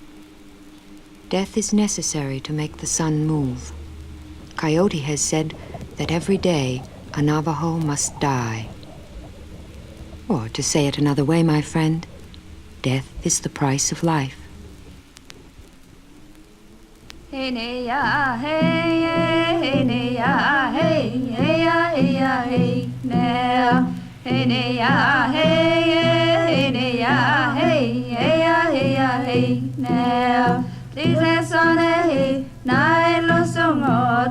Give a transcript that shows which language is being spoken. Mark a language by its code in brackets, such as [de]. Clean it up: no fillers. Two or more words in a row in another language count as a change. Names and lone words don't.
[en] Death is necessary to make the sun move. Coyote has said that every day a Navajo must die. Or, to say it another way, my friend, death is the price of life. Hey ne ya hey hey ne ya hey hey ya hey ya hey ne hey ne ya hey ne ya hey hey ya hey ya hey ne Lise sone hey nai lo songo